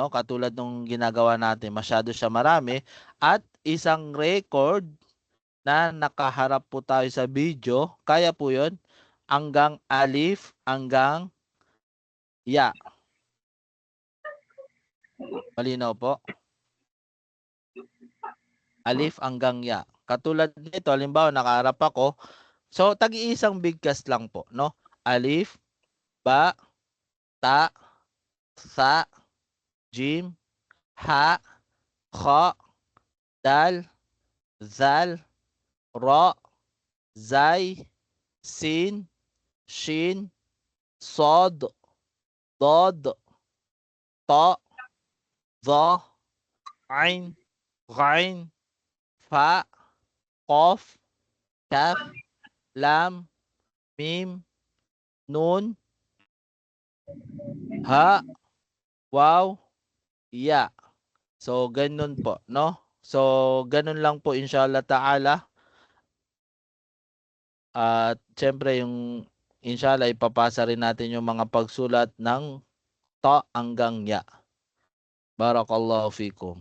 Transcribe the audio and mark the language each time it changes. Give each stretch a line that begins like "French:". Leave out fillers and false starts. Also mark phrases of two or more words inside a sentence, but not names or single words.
Filipino: Katulad nung ginagawa natin, masyado siya marami. At isang record na nakaharap po tayo sa video, kaya po yun, hanggang alif, hanggang ya. Malinaw po? Alif hanggang ya. Katulad nito, halimbawa nakaharap ako, so tag-iisang bigkas lang po, no?
Arabic: ألف باء تاء ثاء جيم حاء خاء, دال ذال راء زاي سين شين صاد ضاد طاء ظاء عين غين فاء قاف كاف لام ميم نون هاء واو ياء.
Filipino: So, ganun po, no? So, ganun lang po
Arabic: إن شاء الله تعالى.
Filipino: At syempre yung inshallah ipapasa rin natin yung mga pagsulat ng ta hanggang ya.
Arabic: بارك الله فيكم.